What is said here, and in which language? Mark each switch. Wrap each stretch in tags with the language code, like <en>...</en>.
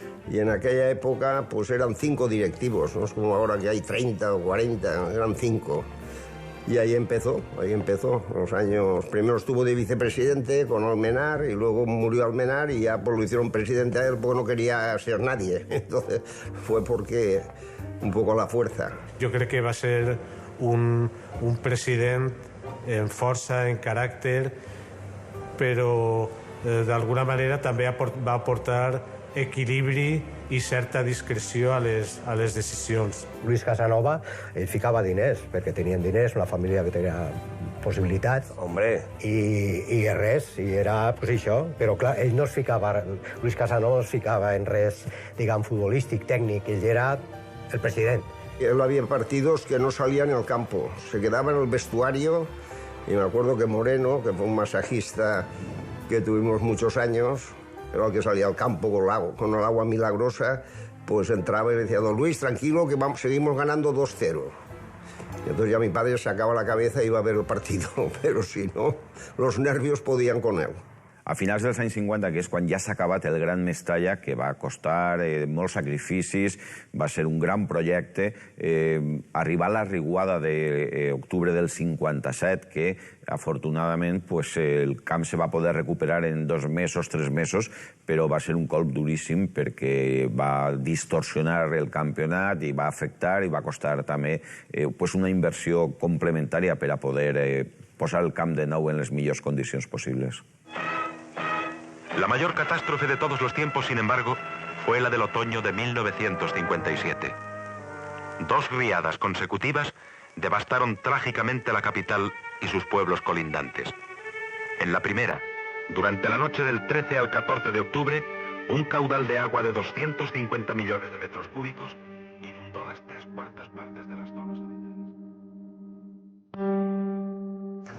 <es>Y en aquella época pues eran 5 directivos, no es como ahora que hay 30 o 40, eran 5. Y ahí empezó, los años. Primero estuvo de vicepresidente con Almenar y luego murió Almenar y ya pues, lo hicieron presidente a él porque no quería ser nadie. Entonces fue porque un poco a la fuerza. Yo creo que va a ser un presidente</es> <ca>en força, en caràcter, però d'alguna manera també va aportar equilibri i certa discreció a les decisions. Luis Casanova, ell ficava diners, perquè tenien diners, una família que tenia possibilitats.</ca> <es>Hombre.</es> <ca>I res, i era pues, això. Però clar, ell no es ficava, Luis Casanova no es ficava en res, diguem, futbolístic, tècnic, ell era el president.</ca> <es>Él había partidos que no salían en el campo, se quedaba en el vestuario, y me acuerdo que Moreno, que fue un masajista que tuvimos muchos años, era el que salía al campo con el agua milagrosa, pues entraba y decía, don Luis, tranquilo, que seguimos ganando 2-0. Y entonces ya mi padre sacaba la cabeza y iba a ver el partido, pero si no, los nervios podían con él.</es> <ca>A finals dels anys 50, que és quan ja s'ha acabat el Gran Mestalla, que va costar molts sacrificis, va ser un gran projecte, arribar a la riuada d'octubre del 57, que afortunadament el camp se va poder recuperar en 2 mesos, 3 mesos, però va ser un colp duríssim perquè va distorsionar el campionat i va afectar i va costar també una inversió complementària per a poder posar el camp de nou en les millors condicions possibles.</ca> <es>La mayor catástrofe de todos los tiempos, sin embargo, fue la del otoño de 1957. 2 riadas consecutivas devastaron trágicamente la capital y sus pueblos colindantes. En la primera, durante la noche del 13 al 14 de octubre, un caudal de agua de 250 millones de metros cúbicos inundó las 3/4 partes de las zonas.</es>